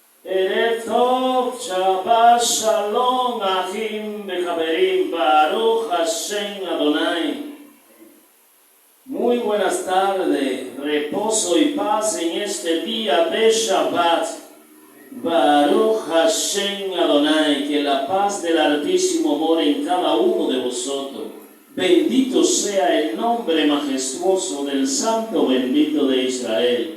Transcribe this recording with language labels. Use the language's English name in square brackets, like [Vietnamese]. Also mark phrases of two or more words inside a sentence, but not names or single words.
[Hebrew] ערב טוב, שבת שלום, אחים וחברים, ברוך השם אדוני. [Spanish] Muy buenas tardes, reposo y paz en este día de Shabbat. [Hebrew] ברוך השם אדוני, [Spanish] que la paz del Altísimo more en cada uno de vosotros. Bendito sea el nombre majestuoso del Santo bendito de Israel.